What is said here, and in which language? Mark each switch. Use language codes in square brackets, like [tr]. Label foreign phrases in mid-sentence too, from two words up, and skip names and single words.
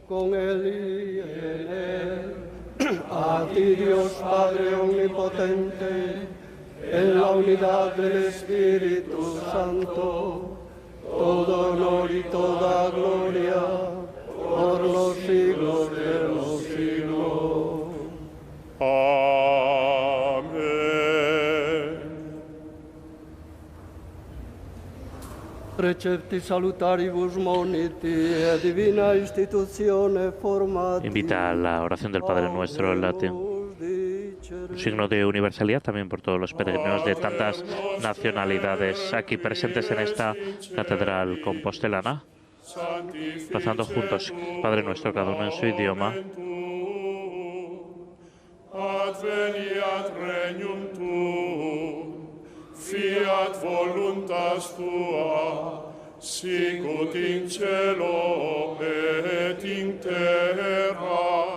[es] Con él y en él, a ti Dios Padre omnipotente, en la unidad del Espíritu Santo, todo honor y toda gloria por los siglos de los siglos. Amen. [la] Precepti salutaribus moniti, e divina institutione formati. [es] Invita a la oración del Padre Nuestro en latín. Un signo de universalidad también por todos los peregrinos de tantas nacionalidades aquí presentes en esta catedral compostelana, rezando juntos, Padre Nuestro, cada uno en su idioma. [la] Adveniat regnum tuum, fiat voluntas tua, sicut in cielo et in terra.